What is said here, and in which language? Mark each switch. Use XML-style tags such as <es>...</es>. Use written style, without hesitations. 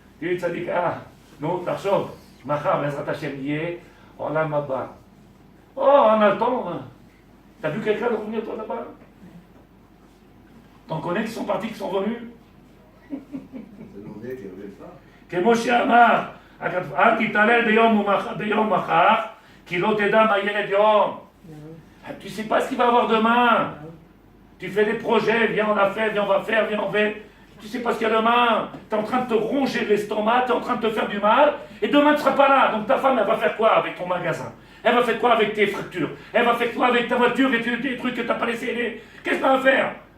<fr>Tu dis, tzadik, non,</fr> <he>tachshov, machar, bezrat Hashem,</he> <fr>yeh, olam haba. Oh, on a le temps. T'as vu quelqu'un de revenir toi là-bas? T'en connais qui sont partis, qui sont venus? C'est demandé qu'ils ne reviennent pas.</fr> <he>כמו שאמר, אל תתעלל ביום מחר, כי לא תדע מה ילד יום.</he> <fr>Tu ne sais pas ce qu'il va avoir demain. Tu fais des projets, viens on a fait, viens on va faire, viens on fait. Tu ne sais pas ce qu'il y a demain. Tu es en train de te ronger l'estomac, tu es en train de te faire du mal, et demain tu ne seras pas là. Donc ta femme, elle va faire quoi avec ton magasin? Elle va faire quoi avec tes fractures? Elle va faire quoi avec ta voiture et tes trucs que tu n'as pas laissés? Qu'est-ce que tu vas faire?</fr>